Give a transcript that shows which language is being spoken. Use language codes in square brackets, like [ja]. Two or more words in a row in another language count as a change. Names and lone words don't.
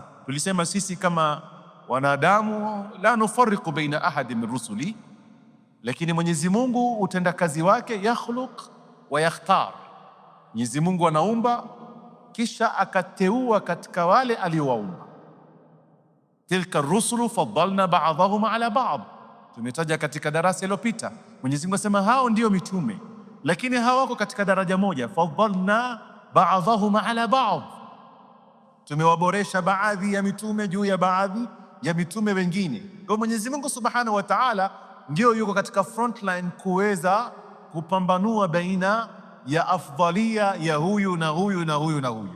[sw] Tulisema sisi kama wanadamu [ar] لا نفرق بين أحد من رسله, [sw] lakini Mwenyezi Mungu utendakazi wake [ar] يخلق ويختار. [sw] Mwenyezi Mungu anaumba kisha akateua katika wale aliowaumba. [ar] تلك الرسل فضلنا بعضهم على بعض, [sw] tumetaja katika darasa iliyopita. Mwenyezi Mungu asema hao ndio mitume, lakini hawako katika daraja moja. [ar] فضلنا بعضهم على بعض, [sw] tumewaboresha baadhi ya mitume juu ya baadhi ya mitume wengine. Kwa Mwenyezi Mungu [ar] سبحانه وتعالى [sw] ndio yuko katika frontline kuweza kupambanua baina ya afdalia ya huyu na huyu na huyu na huyu.